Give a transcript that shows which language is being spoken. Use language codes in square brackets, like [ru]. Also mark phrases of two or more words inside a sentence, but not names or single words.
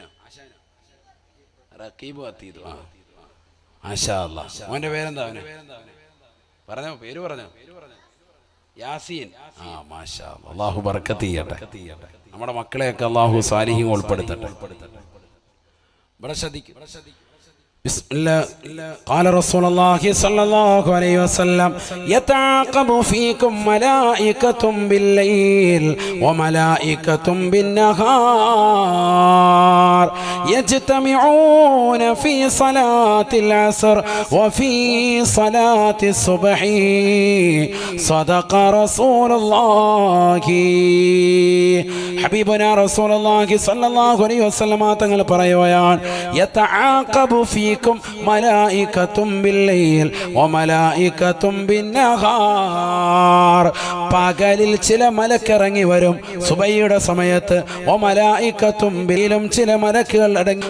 [ar] رقيب عتيد. ما شاء الله. [ml] മോന്റെ പേരെന്താ? അവന് പറഞ്ഞോ, പേര് പറഞ്ഞോ. യാസീൻ. [ar] ما شاء الله. [ml] അല്ലാഹു ബർക്കത്ത് ചെയ്യട്ടെ. നമ്മുടെ മക്കളെയൊക്കെ അല്ലാഹു സാലിഹീൻ ഉൾപ്പെടുത്തട്ടെ. ഇവിടെ ശ്രദ്ധിക്കും. [ar] بسم الله. قال رسول الله صلى الله عليه وسلم يتعاقب فيكم ملائكة بالليل وملائكة بالنهار يجتمعون في صلاة العصر وفي صلاة الصبح صدق رسول الله. حبيبنا رسول الله صلى الله عليه وسلم [ml] തങ്ങൾ പറയുകയാണ്, [ar] يتعاقب فيكم ملائكة بالليل وملائكة بالنهار. [ml] പകലിൽ ചില മലക്ക് ഇറങ്ങി വരും സുബഹിയുടെ സമയത്ത്. വമലായികത്തും ബിലും ചില മലക്കുകൾ അടങ്ങി.